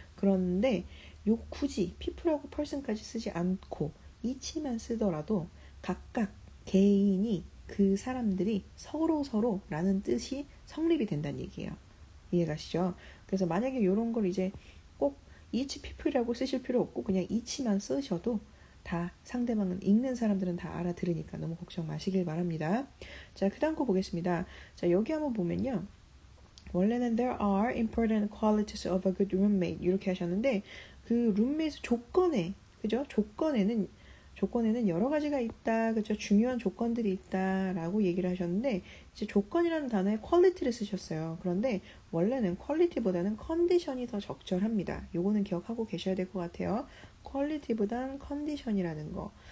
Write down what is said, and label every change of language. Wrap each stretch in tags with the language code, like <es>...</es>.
<ko>그런데 요 굳이 people하고 person까지 쓰지 않고 each만 쓰더라도 각각 개인이 그 사람들이 서로라는 뜻이 성립이 된다는 얘기예요. 이해가시죠? 그래서 만약에 이런 걸 이제 꼭</ko> <en>each people</en> <ko>이라고 쓰실 필요 없고 그냥 each만 쓰셔도 다 상대방은 읽는 사람들은 다 알아들으니까 너무 걱정 마시길 바랍니다. 자, 그 다음 거 보겠습니다. 자, 여기 한번 보면요. 원래는</ko> <en>there are important qualities of a good roommate</en> <ko>이렇게 하셨는데 그 룸메이트 그죠? 조건에는 여러 가지가 있다, 그죠? 중요한 조건들이 있다라고 얘기를 하셨는데 이제 조건이라는 단어에 quality를 쓰셨어요. 그런데 원래는 quality보다는 condition이 더 적절합니다. 요거는 기억하고 계셔야 될 것 같아요. quality보단 condition이라는 거.</ko>